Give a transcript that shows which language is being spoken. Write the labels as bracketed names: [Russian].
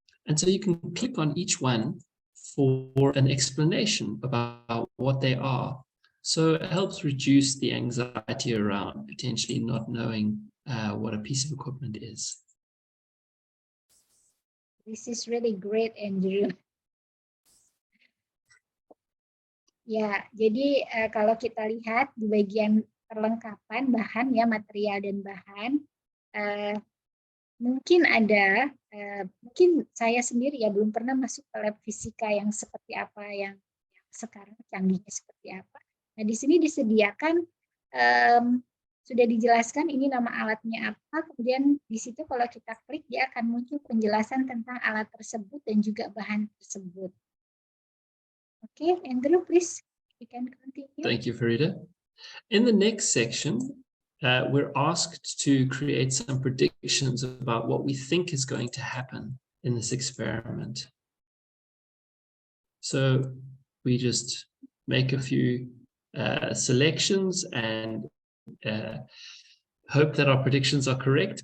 [English] And so you can click on each one for an explanation about what they are. So it helps reduce the anxiety around potentially not knowing what a piece of equipment is. This is really great, Andrew. [Indonesian] Ya, jadi kalau kita lihat di bagian perlengkapan bahan, ya, material dan bahan, mungkin ada, mungkin saya sendiri ya belum pernah masuk ke lab fisika yang seperti apa yang sekarang canggihnya seperti apa. Nah, di sini disediakan, sudah dijelaskan ini nama alatnya apa, kemudian di situ kalau kita klik dia akan muncul penjelasan tentang alat tersebut dan juga bahan tersebut. [English] Okay, Andrew, please, you can continue. Thank you, Farida. In the next section, we're asked to create some predictions about what we think is going to happen in this experiment. So we just make a few selections and hope that our predictions are correct.